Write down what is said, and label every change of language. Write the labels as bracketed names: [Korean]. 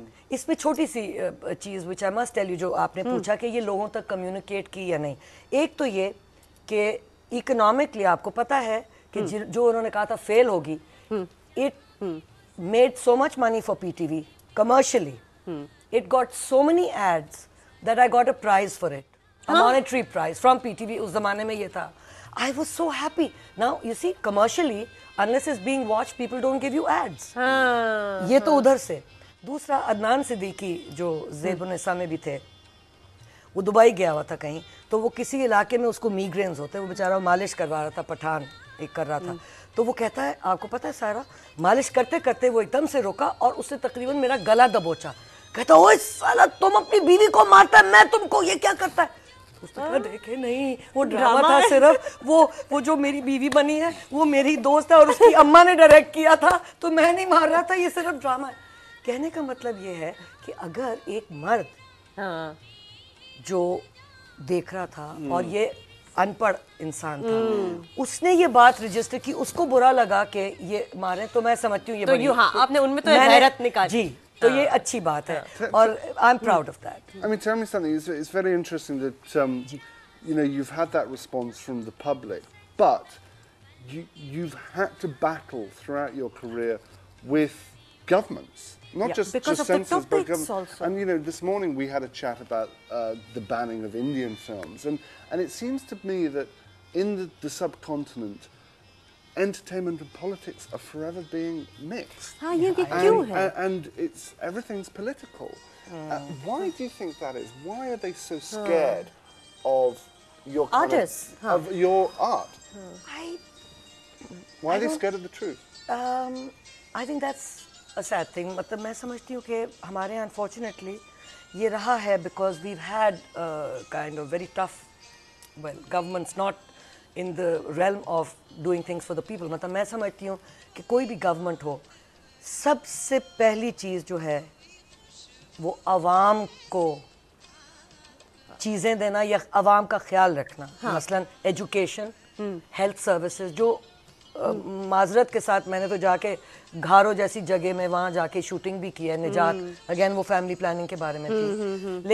[Urdu] اس میں چھوٹی سی چیز [English] which I must tell you, [Urdu] جو آپ نے پوچھا کہ یہ لوگوں تک کمیونیکیٹ کی یا نہیں. ایک تو یہ کہ اکنامکلی آپ کو پتا ہے کہ جو انہوں نے کہا تھا فیل ہوگی, [English] it made so much money for PTV commercially. It got so many ads that I got a prize for it, a monetary prize from PTV. [Urdu] اس زمانے میں یہ تھا. [English] I was so happy. Now you see, commercially, unless it's being watched, people don't give you ads. [Urdu] یہ تو ادھر سے. دوسرا, عدنان صدیقی جو زیب النساء میں بھی تھے, وہ دبئی گیا ہوا تھا کہیں, تو وہ کسی علاقے میں اس کو میگرینز ہوتے, وہ بیچارہ مالش کروا رہا تھا, پٹھان ایک کر رہا تھا. تو وہ کہتا ہے, آپ کو پتا ہے سارا, مالش کرتے کرتے وہ ایک دم سے روکا اور اس سے تقریباً میرا گلا دبوچا. کہتا, اوئے سالا تم اپنی بیوی کو مارتا ہے, میں تم کو, یہ کیا کرتا ہے. اس نے کہا دیکھے نہیں, وہ ڈرامہ تھا صرف, وہ جو میری بیوی بنی ہے وہ میری دوست ہے اور اس کی اماں نے ڈائریکٹ کیا تھا, تو میں نہیں مار رہا تھا, یہ صرف ڈرامہ ہے. کہنے کا مطلب یہ ہے کہ اگر ایک مرد جو دیکھ رہا تھا اور یہ ان پڑھ انسان تھا, اس نے یہ بات رجسٹر کی, اس کو برا لگا کہ یہ مارے, تو میں سمجھتی ہوں یہ بڑی, آپ نے ان میں تو غیرت نکالی. جی, تو یہ اچھی بات ہے اور [English] I'm proud of that. I mean, tell me something. It's very interesting that you know, you've had that response from the public, but you've had to battle throughout your career with governments, not just censors, but governments also. And you know, this morning we had a chat about the banning of Indian films, and it seems to me that in the subcontinent, entertainment and politics are forever being mixed. And everything's political. Why do you think that is? Why are they so scared of your artists, of your art? Why are they scared of the truth? I think that's a sad thing. [Urdu] مطلب میں سمجھتی ہوں کہ ہمارے یہاں [English] unfortunately [Urdu] یہ رہا ہے [English] because we've had kind of very tough, well, governments not in the realm of doing things for the people. [Urdu] مطلب میں سمجھتی ہوں کہ کوئی بھی گورنمنٹ ہو, سب سے پہلی چیز جو ہے وہ عوام کو چیزیں دینا یا عوام کا خیال رکھنا. مثلا ایجوکیشن, ہیلتھ سروسز, جو معذرت کے ساتھ میں نے تو جا کے گھارو جیسی جگہ میں وہاں جا کے شوٹنگ بھی کی ہے, نجات, اگین وہ فیملی پلاننگ کے بارے میں تھی.